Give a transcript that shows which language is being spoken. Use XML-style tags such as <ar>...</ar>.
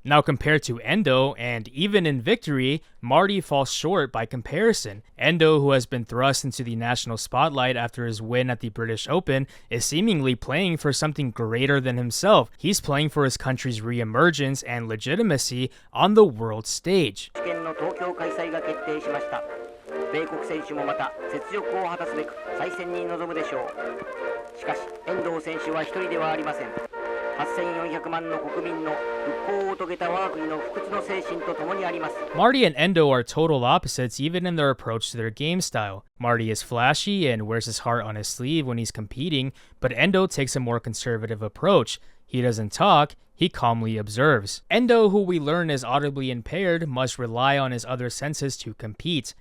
<en>Now, compared to Endo, and even in victory, Marty falls short by comparison. Endo, who has been thrust into the national spotlight after his win at the British Open, is seemingly playing for something greater than himself. He's playing for his country's re-emergence and legitimacy on the world stage.</en> <ja>米国選手もまた雪辱を果たすべく再戦に臨むでしょう。しかし遠藤選手は一人ではありません。 8400万の国民の復興を遂げた我が国の不屈の精神とともにあります。</ja> <en>Marty and Endo are total opposites even in their approach to their game style. Marty is flashy and wears his heart on his sleeve when he's competing, but Endo takes a more conservative approach. He doesn't talk, he calmly observes. Endo, who we learn is audibly impaired, must rely on his other senses to compete.</en>